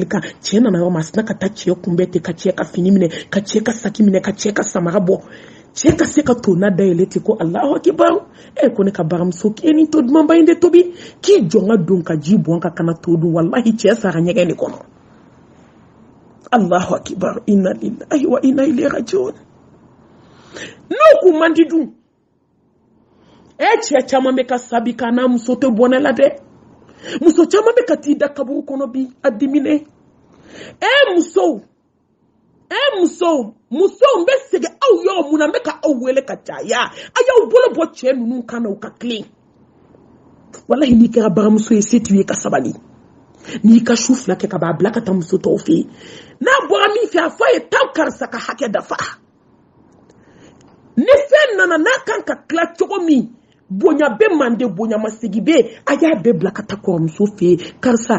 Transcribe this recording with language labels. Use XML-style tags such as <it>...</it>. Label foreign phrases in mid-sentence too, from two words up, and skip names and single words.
<bm>kan cɛ nana yɔrɔ ma a sina ka taa cɛ kunbɛn ten ka cɛ ka fini minɛ ka cɛ ka saki minɛ ka cɛ ka samara bɔ cɛ ka se ka to n'a dayɛlɛ ten ko</bm> <ar>الله أكبر</ar> <bm>ko ne ka baramuso k'i ye nin to dumanba in de tobi k'i jɔ n ka don ka ji bɔn ka kana to dun wallahi cɛ sara ɲɛgɛn de kɔnɔ</bm> <ar>الله أكبر إنا لله وإنا إليه راجعون</ar> <bm>n'o kun man di dun cɛ caman bɛ ka sabi ka n'a muso tɛ bɔnɛ la dɛ muso caman bɛ ka t'i da kaburu kɔnɔ bi a dimine musow n bɛ segin aw yɔrɔ mun na n bɛ ka aw wele ka caya a y'aw bolo bɔ cɛ ninnu kan na u ka tilen wallahi n'i kɛra baramuso ye se t'u ye ka sabali n'i ka su fila kɛ ka b'a bila ka taa muso tɔw fɛ yen n'a bɔra min fɛ a fɔ a ye taa karisa ka hakɛ dafa ni fɛn nana n'a kan ka tila cogo min bonya bɛ mande bonya masigi bɛ a y'a bɛɛ bila ka taa kɔrɔmuso fɛ yen karisa</bm>